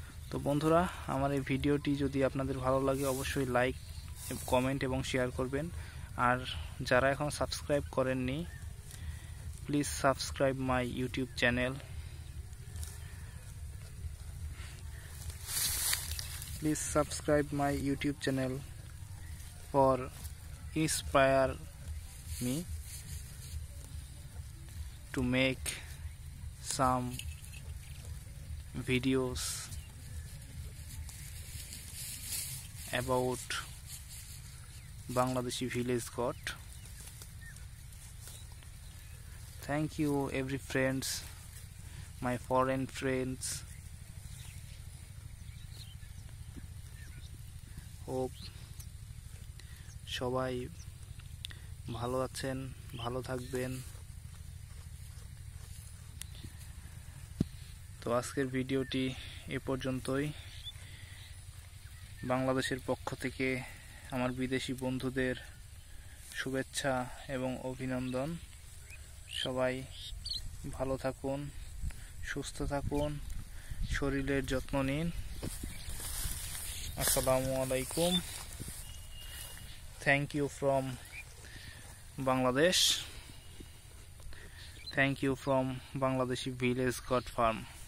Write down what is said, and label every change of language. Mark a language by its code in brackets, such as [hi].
[bn] তো বন্ধুরা, আমার এই ভিডিওটি যদি আপনাদের ভালো লাগে অবশ্যই লাইক, কমেন্ট এবং শেয়ার করবেন। আর যারা এখন সাবস্ক্রাইব করেননি, [en] Please subscribe my YouTube channel. Please subscribe my YouTube channel for inspire me to make some videos about Bangladeshi village god. Thank you every friends, my foreign friends. [bn] Hope সবাই ভালো আছেন, ভালো থাকবেন। তো আজকের ভিডিওটি এ পর্যন্তই। বাংলাদেশের পক্ষ থেকে আমার বিদেশি বন্ধুদের শুভেচ্ছা এবং অভিনন্দন। সবাই ভালো থাকুন, সুস্থ থাকুন, শরীরের যত্ন নিন। [ar] Assalamu alaikum. [en] Thank you from Bangladesh. Thank you from Bangladeshi Village Goat Farm.